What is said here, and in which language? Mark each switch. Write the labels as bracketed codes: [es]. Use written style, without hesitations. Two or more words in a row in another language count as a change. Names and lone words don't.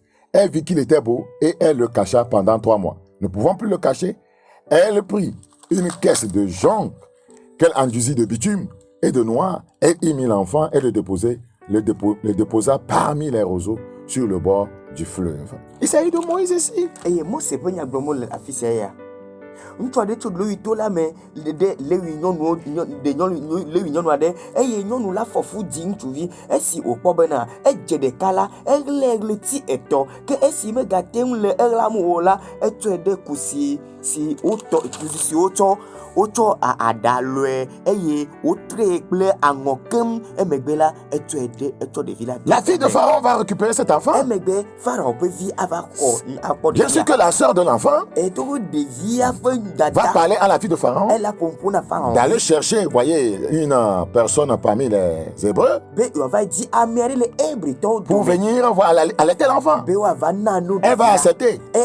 [fr] Elle vit qu'il était beau et elle le cacha pendant 3 mois. Ne pouvant plus le cacher, elle prit une caisse de jonc qu'elle enduisit de bitume et de noix. Elle y mit l'enfant et le déposa parmi les roseaux sur le bord du fleuve. Il s'agit de Moïse ici. [ee] Ŋutsu aɖe tso lewito la me ɖe lewi nyɔnu aɖe eye nyɔnu la fɔfu dzi ŋutsuvi esi wòkpɔ bena edze ɖeka la eɣlẽ ɣleti 3 ke esi megate ŋu le eɣlam o la etsɔe ɖe kusi si wotsɔ aɖa lɔe eye wotre kple aŋɔ kem emegbe la etsɔ ɖevi la. [fr] La fille de Pharaon va récupérer cet enfant. [ee] Emegbe Pharaon ƒe vi ava akpɔ. [fr] Bien sûr que la sœur de l'enfant va parler à la fille de Pharaon d'aller chercher, voyez, une personne parmi les Hébreux pour venir voir allaiter l'enfant. Elle va accepter.